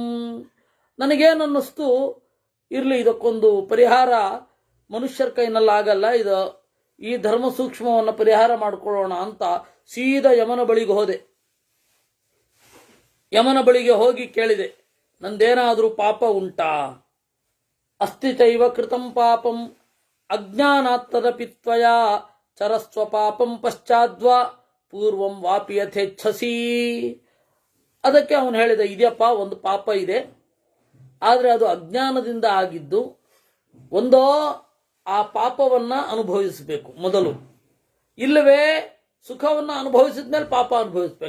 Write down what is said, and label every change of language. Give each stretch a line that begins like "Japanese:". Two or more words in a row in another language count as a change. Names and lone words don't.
Kannada: ನನಗೇನನ್ನಿಸ್ತು, ಇರಲಿ, ಇದಕ್ಕೊಂದು ಪರಿಹಾರ ಮನುಷ್ಯರ ಕೈನಲ್ಲಾಗಲ್ಲ, ಈ ಧರ್ಮ ಸೂಕ್ಷ್ಮವನ್ನು ಪರಿಹಾರ ಮಾಡಿಕೊಳ್ಳೋಣ ಅಂತ ಸೀದಾ ಯಮನ ಬಳಿಗೆ ಹೋದೆ. ಯಮನ ಬಳಿಗೆ ಹೋಗಿ ಕೇಳಿದೆ, ನಂದೇನಾದರೂ ಪಾಪ ಉಂಟಾ?
Sanskrit: ಅಸ್ತಿ ಚೈವ ಕೃತಂ ಪಾಪಂ ಅಜ್ಞಾನಾತ್ತದಪಿ ತ್ವಯಾ ಚರಸ್ವ ಪಾಪಂ ಪಶ್ಚಾದ್ವಾ ಪೂರ್ವಂ ವಾಪಿ ಯಥೇಚ್ಛಸಿ.
Kannada: ಅದಕ್ಕೆ ಅವನು ಹೇಳಿದ, ಇದೆಯಪ್ಪ, ಒಂದು ಪಾಪ ಇದೆ, ಆದರೆ ಅದು ಅಜ್ಞಾನದಿಂದ ಆಗಿದ್ದು. ಒಂದೋ ಆ ಪಾಪವನ್ನ ಅನುಭವಿಸಬೇಕು ಮೊದಲು, ಇಲ್ಲವೇ ಸುಖವನ್ನು ಅನುಭವಿಸಿದ ಮೇಲೆ ಪಾಪ ಅನುಭವಿಸ್ಬೇಕು.